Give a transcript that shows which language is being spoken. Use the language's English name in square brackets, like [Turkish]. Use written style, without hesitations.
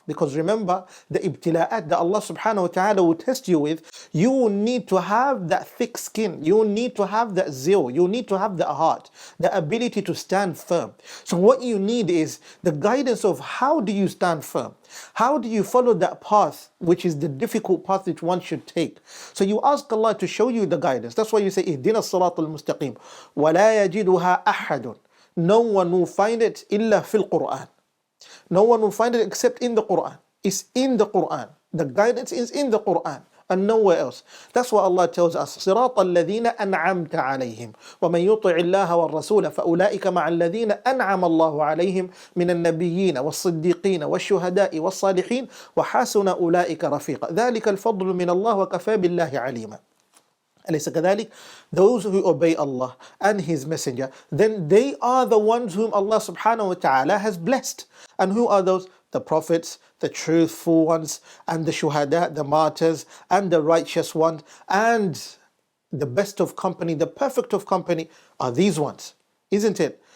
[English] Because remember, the ibtila'at that Allah subhanahu wa ta'ala will test you with, you will need to have that thick skin. You will need to have that zeal. You will need to have that heart, the ability to stand firm. So what you need is the guidance of how do you stand firm? How do you follow that path, which is the difficult path which one should take? So you ask Allah to show you the guidance. That's why you say, [Arabic] اهدنا الصراط المستقيم ولا يجدها أحد. [English] No one will find it [Arabic] إلا في القرآن. [English] No one will find it except in the Quran. It's in the Quran. The guidance is in the Quran and nowhere else. That's why Allah tells us, [Arabic] صراط الذين أنعمت عليهم ومن يطع الله والرسول فأولئك مع الذين أنعم الله عليهم من النبيين والصديقين والشهداء والصالحين وحسن أولئك رفيقا ذلك الفضل من الله وكفى بالله عليما. أليس كذلك? [English] Those who obey Allah and His Messenger, then they are the ones whom Allah subhanahu wa ta'ala has blessed. And who are those? The prophets, the truthful ones, and the shuhada, the martyrs, and the righteous ones, and the best of company, the perfect of company are these ones, isn't it?